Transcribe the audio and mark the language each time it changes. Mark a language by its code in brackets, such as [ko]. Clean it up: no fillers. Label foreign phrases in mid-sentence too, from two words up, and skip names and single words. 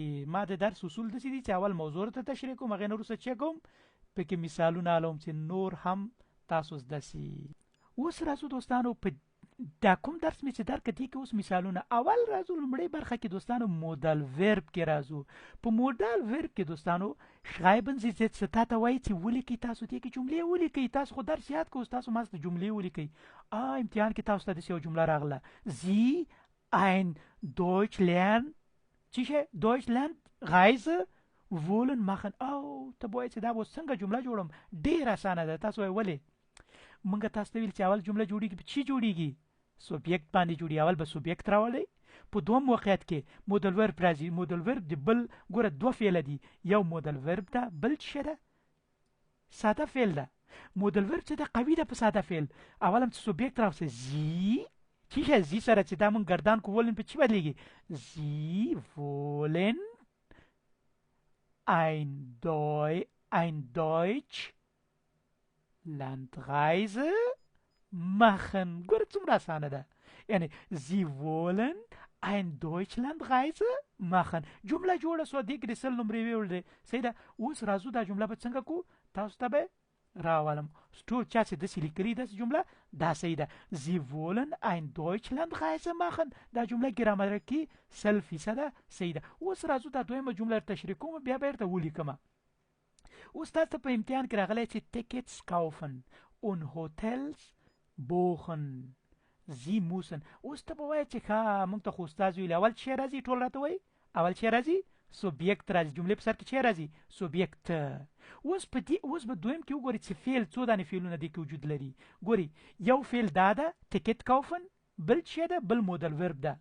[ps] ما د درس اصول داسې دي چې اول موضوع ته تشریح کوم هغې نه وروسته چی کوم پکې مثالونه حلوم چې نور هم تاسو زده سي. اوس راځو دوستانو په دا کوم درس می چې درکړه دی کې اوس مثالونه. اول راځو لومړی برخه کې دوستانو [de] Modal Verb [ps] کې راځو. په [de] Modal Verb [ps] کې دوستانو [de] schreiben Sie jetzt [ps] ته وایي چې ولیکئ تاسو دې کې جملې ولیکئ. تاسو خو درس یاد کوئ تاسو ماست جملې ولیکئ. امتحان کې تاسو ته داسې یو جمله راغله [de] Sie ein Deutsch lernen [ps] چیشه [de] Deutsch lernt Reise wollen machen. [ps] او ته وایي چې دا به څنګه جمله جوړم ډېر اسانه ده. تاسو وایي ولې مونږ تاسو ته ویل چې اول جمله جوړیږي په چی جوړیږي سوبجیکټ باندې جوړي. اول به سوبجیکټ راولي په دوم موقعیت کې [de] Modal Verb [ps] راځي. [de] Modal Verb [ps] د بل ګوره دوه فعل دي یو [de] Modal Verb [ps] ده بل څه ده ساده فعل ده. [de] Modal Verb [ps] چې ده قوي ده په ساده فعل. اول هم سوبجیکټ راوځي زی چیه زی سره چې دا مونږ ګردان کو ولن په چی بدلیږي [de] Sie wollen ein Deutsch Landreise machen. [ps] ګوره څومره اسانه ده. یعنی [de] Sie wollen ein Deutschlandreise machen. [ps] جمله جوړه سو دې کې د سل نمرې ویل دي صحیح ده. اوس راځو دا جمله به څنګه کو تاسو ته به راولم. ټول چا چې داسې لیکلي داسې جمله دا صحیح ده. [de] Sie wollen ein Deutschlandreise machen. [ps] دا جمله ګرامرکي 100% صحیح ده. اوس راځو دا دویمه جمله تشریح کوم بیا به درته ولیکم. اوس تاسو په امتحان کې راغلی چې [de] tickets kaufen und Hotels buchen. Sie müssen. [ps] اوس ته به وایې چې ښه موږ ته خو استاد ویلي اول چې راځي ټول راته وایي اول چې راځي سوبیکت راځي جملې په سر کې چې راځي سوبیکت. اوس به دویم کې وګورئ چې فعل څو دانې فعلونه دې کې وجود لري. ګورئ یو فعل دا ده [de] Ticket kaufen [ps] بل چې ده بل [de] Modal Verb [ps] ده.